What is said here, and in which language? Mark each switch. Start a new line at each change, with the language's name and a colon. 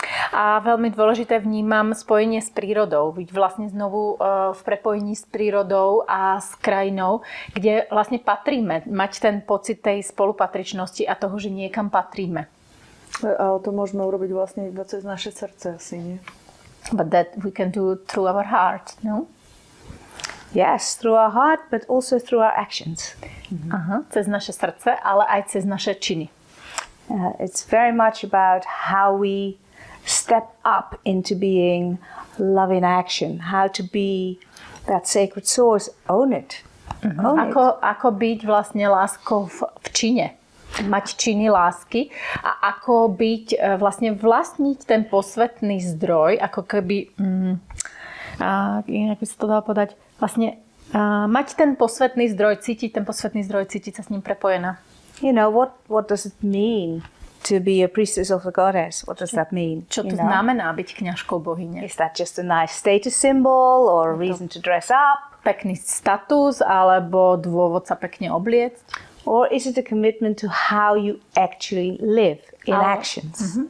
Slovak: A veľmi dôležité vnímam spojenie s prírodou. Byť vlastne znovu v prepojení s prírodou a s krajinou, kde vlastne patríme. Mať ten pocit tej spolupatričnosti a toho, že niekam patríme. Ale to môžeme urobiť vlastne iba cez naše srdce asi, nie?
English: But that we can do through our heart, no? Yes, through our heart, but also through our actions.
Slovak: Cez naše srdce, ale aj cez naše činy.
English: It's very much about how we step up into being love in action, how to be that sacred source, own it.
Slovak: Ako byť vlastne láskou v čine. Mať činy lásky a ako byť vlastne vlastniť ten posvetný zdroj, ako keby ako by sa to dalo povedať, vlastne mať ten posvetný zdroj, cítiť sa s ním prepojená.
English: What does it mean to be a priestess of the goddess? What does that mean?
Slovak: Čo to znamená byť kňažkou bohyne?
English: Is that just a nice status symbol or a reason to dress up?
Slovak: Pekný status alebo dôvod sa pekne obliecť?
English: Or is it a commitment to how you actually live in actions?